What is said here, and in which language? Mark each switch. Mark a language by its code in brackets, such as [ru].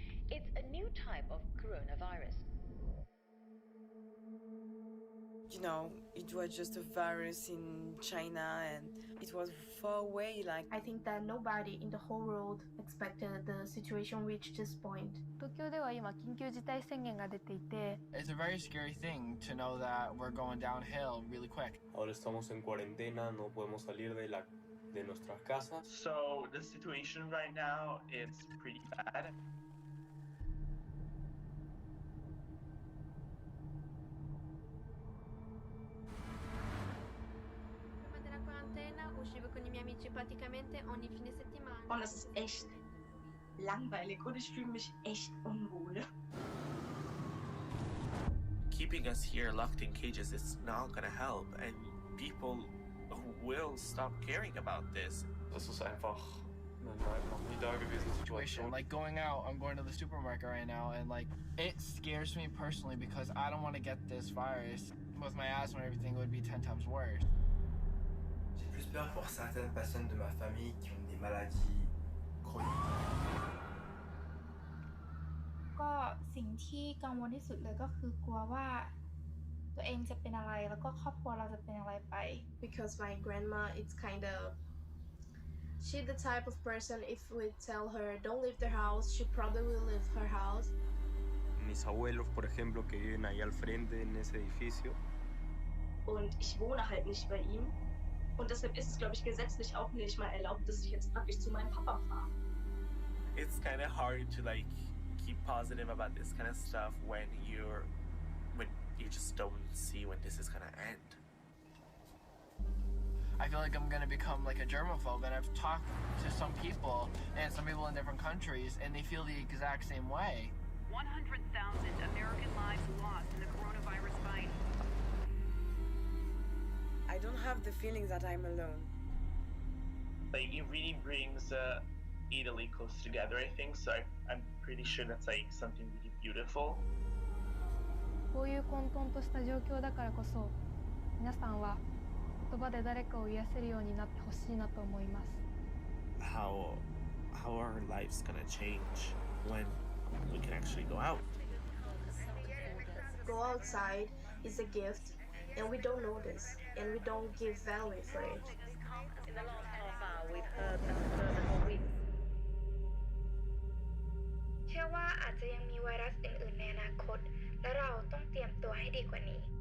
[en] It's a new type of coronavirus. You know, it was just a virus in China and it was far away. Like, I think that nobody in the whole world expected the situation reach this point. [ja] 東京では今緊急事態宣言が出ていて [en] It's a very scary thing to know that we're going downhill really quick. [es] Ahora estamos en cuarentena, no podemos salir de nuestras casas. [en] So the situation right now is pretty bad. [it] Durante la quarantena uscivo con I miei amici praticamente ogni fine settimana. [de] Und es ist echt langweilig und ich fühle mich echt unwohl. [en] Keeping us here locked in cages is not gonna help, and people will stop caring about this. [de] Das ist einfach eine noch nie dagewesene Situation. [en] Like going out, I'm going to the supermarket right now, and like it scares me personally because I don't want to get this virus. With my asthma and everything, it would be 10 times worse. [fr] J'ai plus peur pour certaines personnes de ma famille qui ont des maladies chroniques. [th] ก็สิ่งที่กังวลที่สุดเลยก็คือกลัวว่าตัวเองจะเป็นอะไรแล้วก็ครอบครัวเราจะเป็นอะไรไป [en] Because my grandma it's kind of she's the type of person if we tell her don't leave the house she probably will leave her house. [es] Mis abuelos, por ejemplo, que viven ahí al frente en ese edificio. [de] Und ich wohne halt nicht bei ihm. Und deshalb ist es, glaube ich, gesetzlich auch nicht mal erlaubt, dass ich jetzt praktisch zu meinem Papa fahre. [en] It's kind of hard to like keep positive about this kind of stuff when you just don't see when this is gonna end. I feel like I'm gonna become like a germaphobe, and I've talked to some people and some people in different countries, and they feel the exact same way. 100,000 American lives lost in the coronavirus fight. I don't have the feeling that I'm alone. Like, it really brings Italy close together, I think. So I'm pretty sure that's like something really beautiful. [ja] こういう混沌とした状況だからこそ、皆さんは言葉で誰かを癒せるようになってほしいなと思います。 [en] How are our lives gonna change when we can actually go out? Go outside is a gift, and we don't notice, and we don't give value for it. In the last half hour, we've heard that a further more weeks. [th] เชื่อว่าอาจจะยังมีไวรัสอื่นๆในอนาคต และเราต้องเตรียมตัวให้ดีกว่านี้